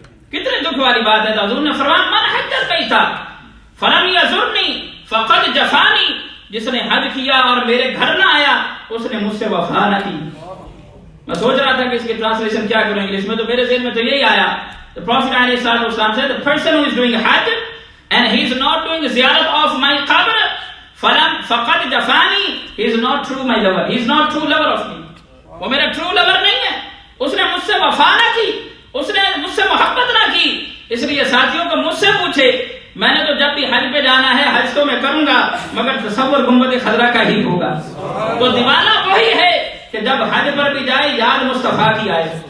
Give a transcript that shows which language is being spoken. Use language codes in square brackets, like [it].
[ur] کتنے دکھ والی بات ہے. حضور نے فرمایا [ar] من حج البیت فلم یزرنی فقد جفانی. [ur] جس نے حج کیا اور میرے گھر نہ آیا اس نے مجھ سے وفا نہ کی. میں سوچ رہا تھا کہ اس کی ٹرانسلیشن کیا کروں انگلش میں تو میرے ذہن میں تو یہی آیا. [en] The Prophet ﷺ said, the person who is doing Hajj and he is not doing ziyarat of my qabr, [ar] faqad jafani, [en] he is not true my lover. He is not true lover of me. [ur] وہ میرا [en] true lover [ur] نہیں ہے. اس نے مجھ سے وفا نہ کی, اس نے مجھ سے محبت نہ کی. اس لیے ساتھیوں کو مجھ سے پوچھے میں نے تو جب بھی حج پہ جانا ہے حج تو میں کروں گا مگر تصور گنبد خضرا کا ہی ہوگا. تو دیوانہ وہی ہے کہ جب حج پر بھی جائے یاد مصطفیٰ کی آئے.